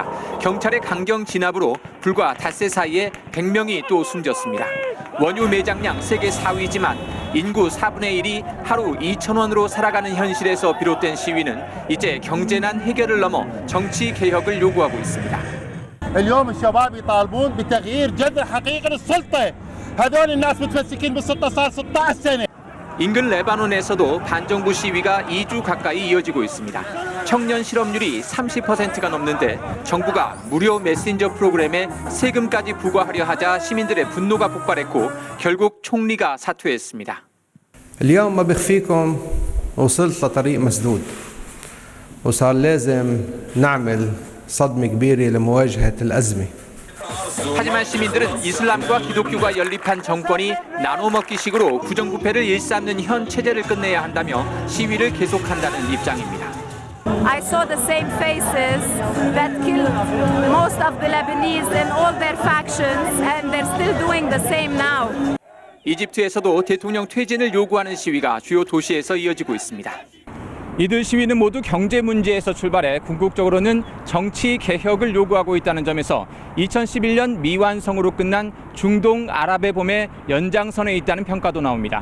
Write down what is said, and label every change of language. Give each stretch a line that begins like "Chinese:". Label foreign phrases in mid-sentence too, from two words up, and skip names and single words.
Korean: 경찰의 강경 진압으로 불과 닷새 사이에 100명이 또 숨졌습니다. 원유 매장량 세계 4위지만 인구 4분의 1이 하루 2,000원으로 살아가는 현실에서 비롯된 시위는 이제 경제난 해결을 넘어 정치 개혁을 요구하고 있습니다.
Arabic: اليوم الشباب يطالبون بتغيير جذر حقيقي للسلطة. هذول الناس متمسكين بالسلطة صار 16 سنة.
Korean: 인근 레바논에서도 반정부 시위가 2주 가까이 이어지고 있습니다. 청년 실업률이 30%가 넘는데 정부가 무료 메신저 프로그램에 세금까지 부과하려 하자 시민들의 분노가 폭발했고 결국 총리가 사퇴했습니다.
Arabic: اليوم ما بخفيكم وصلت لطريق مسدود وصار لازم نعمل صدمة كبيرة لمواجهة الأزمة.
Korean: 하지만 시민들은 이슬람과 기독교가 연립한 정권이 나눠먹기식으로 부정부패를 일삼는 현 체제를 끝내야 한다며 시위를 계속한다는 입장입니다.
English: I saw the same faces that killed most of the Lebanese in all their factions and they're still doing the same now.
Korean: 이집트에서도 대통령 퇴진을 요구하는 시위가 주요 도시에서 이어지고 있습니다. 이들 시위는 모두 경제 문제에서 출발해 궁극적으로는 정치 개혁을 요구하고 있다는 점에서 2011년 미완성으로 끝난 중동 아랍의 봄의 연장선에 있다는 평가도 나옵니다.